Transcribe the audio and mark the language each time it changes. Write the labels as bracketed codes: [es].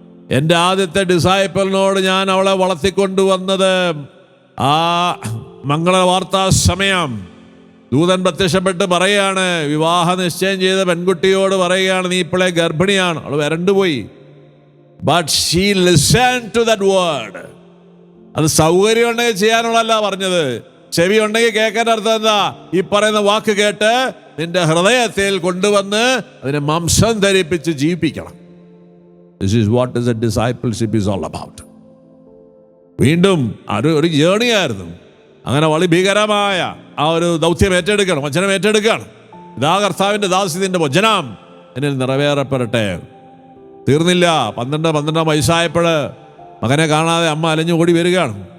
[ml] എൻ്റെ ആദ്യത്തെ ഡിസൈപ്പിളിനോട് ഞാൻ അവളെ വളർത്തിക്കൊണ്ടുവന്നത് ആ മംഗളവാർത്താ സമയം ദൂതൻ പ്രത്യക്ഷപ്പെട്ട് പറയാണ്, വിവാഹ നിശ്ചയം ചെയ്ത പെൺകുട്ടിയോട് പറയുകയാണ്, നീ ഇപ്പോഴേ ഗർഭിണിയാണ്. അവൾ വരണ്ടുപോയി. [en] But she listen to that word. [ml] അത് സൗകര്യം ഉണ്ടെങ്കിൽ ചെയ്യാനുള്ളതല്ല പറഞ്ഞത്. ചെവി ഉണ്ടെങ്കിൽ കേൾക്കാൻ അർത്ഥം എന്താ? ഈ പറയുന്ന വാക്ക് കേട്ട് നിന്റെ ഹൃദയത്തിൽ കൊണ്ടുവന്ന് അതിനെ മാംസം ധരിപ്പിച്ച് ജീവിപ്പിക്കണം. [en] This is what is a discipleship is all about. [ml] വീണ്ടും ഒരു ജേർണി ആയിരുന്നു. അങ്ങനെ വളരെ ഭീകരമായ ആ ഒരു ദൗത്യം ഏറ്റെടുക്കണം, വചനം ഏറ്റെടുക്കണം. ഇതാ കർത്താവിൻ്റെ ദാസ്യത്തിൻ്റെ വചനം എന്നിൽ നിറവേറപ്പെടട്ടെ. തീർന്നില്ല. 12 വയസ്സായപ്പോൾ മകനെ കാണാതെ അമ്മ അലഞ്ഞു ഓടി വരികയാണ്.